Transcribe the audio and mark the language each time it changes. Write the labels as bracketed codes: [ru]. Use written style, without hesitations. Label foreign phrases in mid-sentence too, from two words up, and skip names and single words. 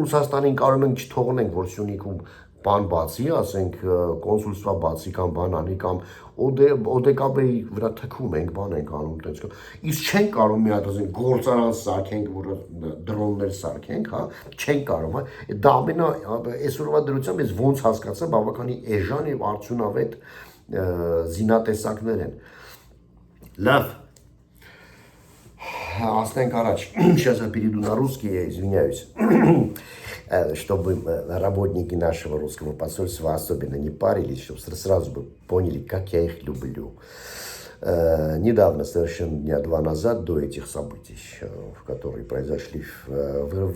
[hy] Ռուսաստանին կարող ենք չթողնենք, որ Սյունիքում բան բացի, ասենք կոնսուլստվա բացի կամ բան անի կամ ODKB-ի վրա թքում ենք, բան ենք անում տենց իսկ չենք կարող մի հատ ասենք գործարան սարքենք, որ դրոններ սարքենք, հա, չենք կարող, հա, դա ամենա այսօրվա դրությամբ ես ոնց հասկացա, բավականին էժան եւ արդյունավետ զինատեսակներ են։ Լավ [ru] Останем короче. Сейчас я перейду на русский, я извиняюсь. Чтобы работники нашего русского посольства особенно не парились, чтобы сразу бы поняли, как я их люблю. Недавно, совершенно дня 2 назад, до этих событий, которые произошли в